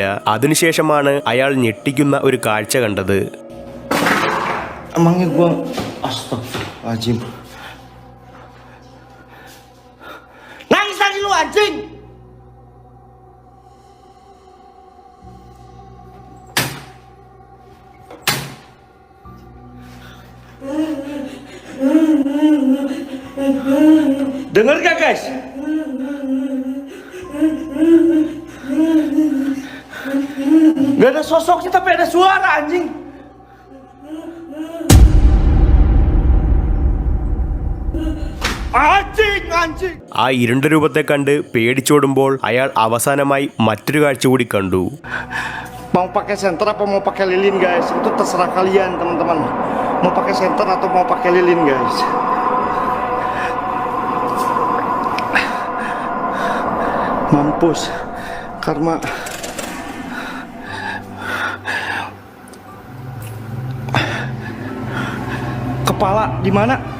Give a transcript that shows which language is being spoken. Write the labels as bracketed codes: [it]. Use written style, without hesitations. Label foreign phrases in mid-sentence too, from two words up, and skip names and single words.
[ml] അതിനുശേഷമാണ് അയാൾ ഞെട്ടിക്കുന്ന ഒരു കാഴ്ച കണ്ടത്. [id] emangnya gua astagfirullahaladzim. Nangis tadi lu anjing. Dengar gak guys? Gak ada sosoknya tapi ada suara anjing. [ml] ആ ഇരുണ്ട രൂപത്തെ കണ്ട് പേടിച്ചോടുമ്പോൾ അയാൾ അവസാനമായി മറ്റൊരു കാഴ്ച കൂടി കണ്ടു. [id] Mau pakai senter apa mau pakai lilin guys? Itu terserah kalian teman-teman. Mau pakai senter atau mau pakai lilin guys? Mampus karma. Kepala di mana?